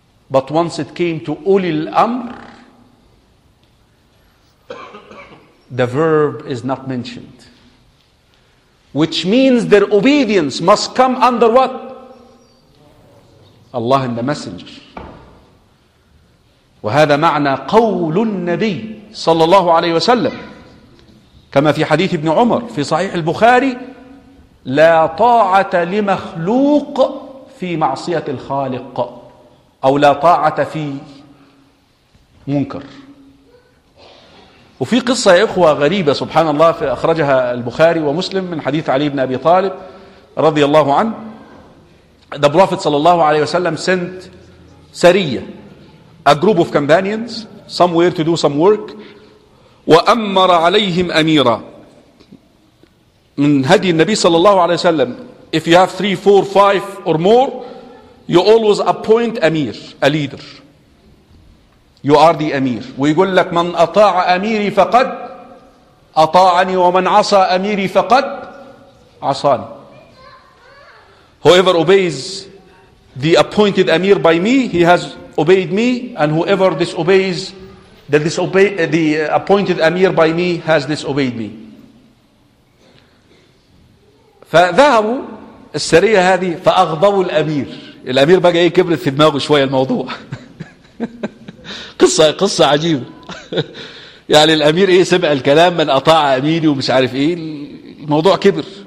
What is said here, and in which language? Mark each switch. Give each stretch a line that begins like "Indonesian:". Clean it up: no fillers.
English: But once it came to ulil amr, the verb is not mentioned. Which means their obedience must come under what? Allah and the Messenger.
Arabic: وهذا معنى قول النبي صلى الله عليه وسلم كما في حديث ابن عمر في صحيح البخاري, لا طاعة لمخلوق في معصية الخالق, أو لا طاعة في منكر. وفي قصة يا إخوة غريبة سبحان الله, أخرجها البخاري ومسلم من حديث علي بن أبي طالب رضي الله عنه.
English: The Prophet
Arabic: صلى الله عليه وسلم
English: sent سرية, a group of companions, somewhere to do some work.
Arabic: وَأَمَّرَ عَلَيْهِمْ أَمِيرًا من هدي النبي صلى الله عليه وسلم.
English: If you have 3, 4, 5 or more, you always appoint أمير, a leader. You are the أمير.
Arabic: ويقول لك من أطاع أميري فقد أطاعني ومن عصى أميري فقد عصاني.
English: Whoever obeys the appointed Amir by me, he has obeyed me, and whoever disobeys the appointed Amir by me has disobeyed me.
Arabic: فذهبوا السرية هذه فأغضبوا الأمير. الأمير بقى إيه كبرت في دماغه شوية الموضوع. قصة عجيبة. يعني الأمير إيه سمع الكلام من أطاع أميري ومش عارف إيه, الموضوع كبر.